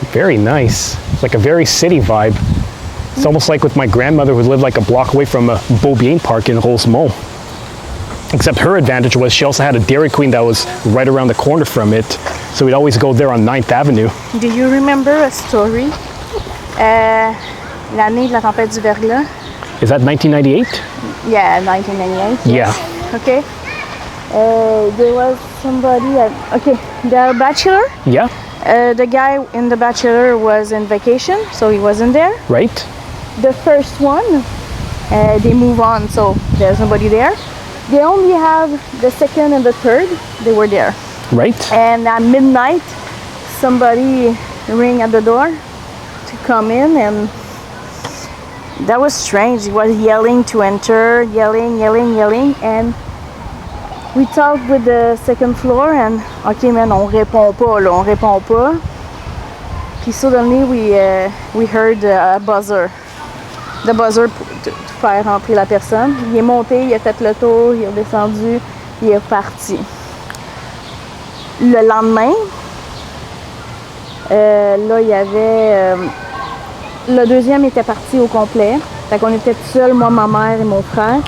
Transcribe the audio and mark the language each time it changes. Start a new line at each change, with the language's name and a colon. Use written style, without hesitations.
English: Very nice. Like a very city vibe. It's almost like with my grandmother who lived like a block away from a Beaubien Park in Rosemont. Except her advantage was she also had a Dairy Queen that was right around the corner from it. So we'd always go there on 9th Avenue. Do you remember a story?
French: L'année de la tempête du verglas.
English: Is that 1998? Yeah, 1998. Yeah. Okay. There was somebody okay, the Bachelor. Yeah. The guy in The Bachelor was in vacation, so he wasn't there. Right. The first one, they move on, so there's nobody there. They only have the second and the third, they were there. Right. And at midnight, somebody rang at the door to come in, and that was strange. He was yelling to enter, yelling, and we talked with the second floor, and okay, man,
French: on répond pas, là, on répond pas.
English: Puis suddenly we heard a buzzer. The buzzer
French: pour faire rentrer la personne. Il est monté, il a fait le tour, il est redescendu, il est parti. Le lendemain, là, il y avait... le deuxième était parti au complet. Fait qu'on était tout seuls, moi, ma mère et mon frère.